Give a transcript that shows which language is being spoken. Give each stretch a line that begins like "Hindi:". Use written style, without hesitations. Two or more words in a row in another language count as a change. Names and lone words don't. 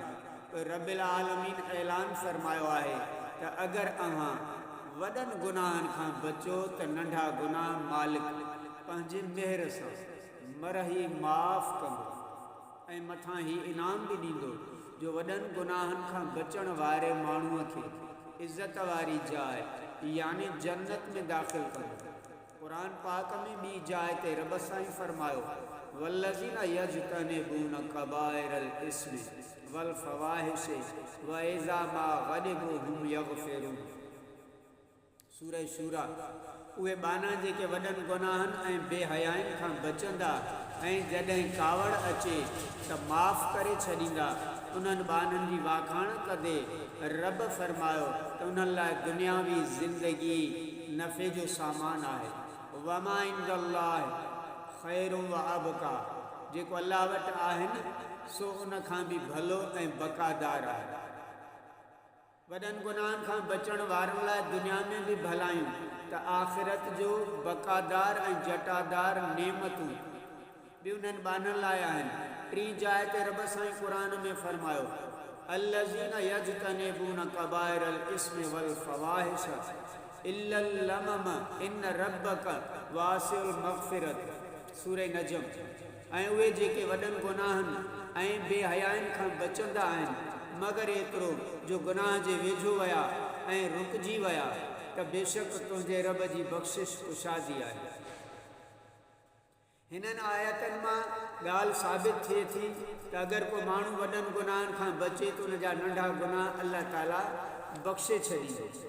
Arabic: رب العالمين
Sindhi: ऐलान फरमायो आहे त अगरि अव्हां वॾनि गुनाहनि खां बचो त नंढा गुनाह मालिक पंहिंजे मेहर सां मरही माफ़ कंदो ऐं मथां ही इनाम बि ॾींदो जो वॾनि गुनाहनि खां बचण वारे माण्हूअ खे इज़त वारी जाइ यानी जन्नत में दाख़िल कंदो। क़ुरान पाक में ॿी जाइ ते रब साईं फरमायो,
Arabic: والذين يجتنبون كبائر الإثم والفواحش وإذا ما غضبوا هم يغفرون.
Sindhi: सूरह शूरा। उहे बाना जेके वॾनि गुनाहनि ऐं बेहयाइनि खां बचंदा ऐं जॾहिं कावड़ अचे त माफ़ करे छॾींदा, उन्हनि बाननि जी वाखाण कंदे रब फरमायो त उन्हनि लाइ दुनियावी ज़िंदगी नफ़े जो सामान आहे।
Arabic: وما عند الله خير وأبقى,
Sindhi: जेको अल्लाह वटि आहिनि सो उन खां बि भलो ऐं बकादार आहे। वॾनि गुनाहनि खां बचण वारनि लाइ दुनिया में बि भलायूं त आख़िरत जो बकादार ऐं जटादार नेमतूं बि उन्हनि बाननि लाइ आहिनि। टी जाइ ते रब साईं क़ुरान में फरमायो,
Arabic: الذين يجتنبون كبائر الإثم والفواحش إلا اللمم إن ربك واسع المغفرة.
Sindhi: सूरह नजम। ऐं उहे जेके वॾनि गुनाहनि ऐं बेहयाइनि खां बचंदा आहिनि मगर एतिरो जो गुनाह जे वेझो विया ऐं रुकजी विया त बेशक तुंहिंजे रब जी बख़्शिश कुशादी आहे। हिननि आयतनि मां ॻाल्हि साबित थिए थी त अगरि को माण्हू वॾनि गुनाहनि खां बचे त उन जा नंढा गुनाह
Arabic: الله تعالى
Sindhi: बख़्शे छॾींदो।